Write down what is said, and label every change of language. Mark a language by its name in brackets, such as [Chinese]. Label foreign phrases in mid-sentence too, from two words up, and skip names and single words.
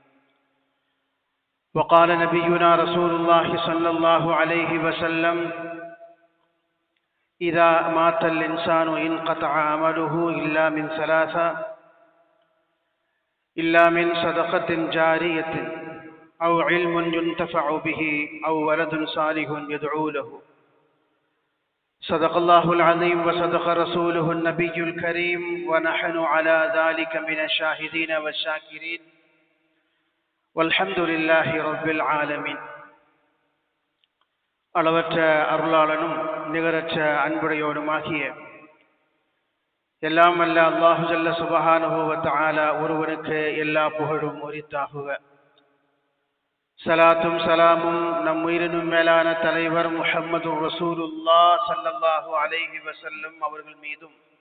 [Arabic] وقال نبينا رسول الله صلى الله عليه وسلم: إذا مات الإنسان انقطع عمله إلا من صدقة جارية أو علم ينتفع به أو ولد صالح يدعو له. صدق الله العظيم وصدق رسوله النبي الكريم، ونحن على ذلك من الشاهدين والشاكرين، والحمد لله رب العالمين. [Tamil] அளவற்ற அருளாளனும் நிகரற்ற அன்புடையோனுமாகிய எல்லாம் அல்ல [Arabic] الله جل سبحانه وتعالى [Tamil] ஒருவனுக்கு எல்லா புகழும் உரித்தாகுக. சலாத்தும் சலாமும் நம் உயிரினும் மேலான தலைவர் முஹம்மது [Arabic] رسول الله صلى الله عليه وسلم [Tamil] அவர்கள் மீதும்,